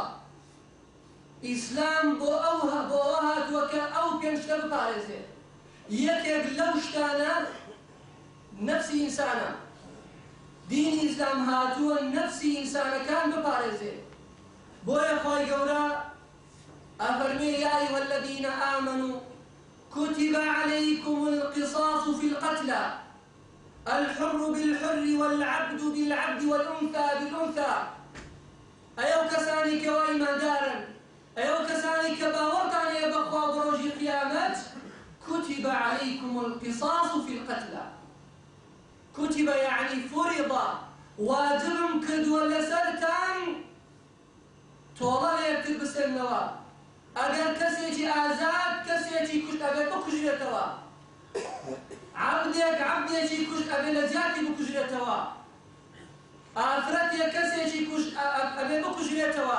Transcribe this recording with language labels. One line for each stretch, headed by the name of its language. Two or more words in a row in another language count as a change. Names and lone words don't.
Central Kurdish: ئیسلام بۆ ئەوە هاتووە کە ئەو پێنج شتە بپارێزێ. یەکێک لەو شتانە نەفسی ئینسانە. دینی ئیسلام هاتووە نەفسی ئینسانەکان بپارێزێ. بۆیە خی گەورە ئەفەرمێ:
Arabic: یا ئەیها الذین آمنوا كتب عليكم القصاص في القتلى الحر بالحر والعبد بالعبد والأنثى بالأنثى.
Central Kurdish: ئەو کەسانی کەوا ئیماندارن، ئەو کەسانی کە باوەڕتان هەیە بەخوا بە ڕۆژی قیامەت،
Arabic: كتب عليكم القصاص في القتلى. كتب يعني فرض،
Central Kurdish: واجبم کردووە لەسەرتان تۆڵە لێکتر بسێنەوە. ئەگەر کەسێکی ئازاد کەسێکی کوشت ئەبێت بکوژرێتەوە، عەبدێکی کوشت ئەبێت لە جیاتی بکوژرێتەوە، ئافرەتێک کەسێکی کوشت ئەبێت بکوژرێتەوە.